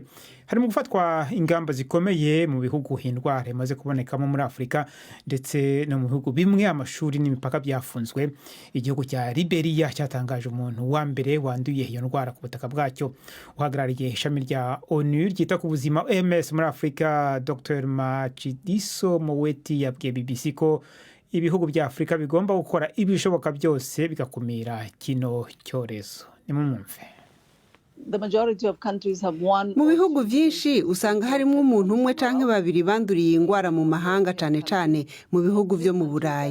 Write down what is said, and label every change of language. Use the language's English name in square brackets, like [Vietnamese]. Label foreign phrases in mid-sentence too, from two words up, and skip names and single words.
[Kinyarwanda] Harimo gufatwa ingamba zikomeye mu bihugu indwara imaze kubonekamo muri Afrika ndetse no mu bihugu bimwe amashuri n'imipaka byafunzwe. Igihugu cya Liberia cyatangaje umuntu wa mbere wanduye iyo ndwara ku butaka bwacyo. Uhagarariye ishami rya ONU ryita ku buzima OMS muri Afrika, Dr. Matshidiso Moeti yabwiye BBC ko ibihugu bya Afrika bigomba gukora ibishoboka byose bigakumira kino cyorezo. Nimumumve. [Rundi] Mu bihugu byinshi usanga harimo umuntu umwe canke babiri banduriye ingwara mu mahanga, cane cane mu bihugu byo mu Burayi.